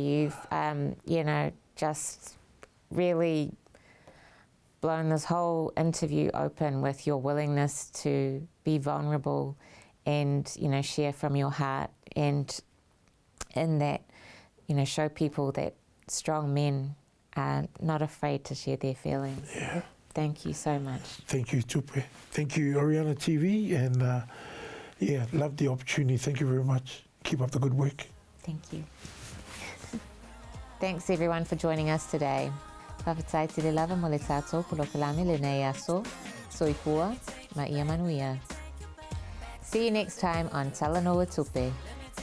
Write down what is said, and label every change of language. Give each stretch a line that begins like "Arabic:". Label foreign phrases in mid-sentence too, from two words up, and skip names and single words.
English: You've, just really blown this whole interview open with your willingness to be vulnerable and, share from your heart, and in that, show people that strong men are not afraid to share their feelings. Yeah. Thank you so much. Thank you, Tupe. Thank you, Oriana TV, and love the opportunity. Thank you very much. Keep up the good work. Thank you. Thanks everyone for joining us today.
Samoan: Whawhatai te le lava mo le tātou polokalame le nei aso, soifua, ma ia manuia.
English: See you next time on Talanoa Tupe.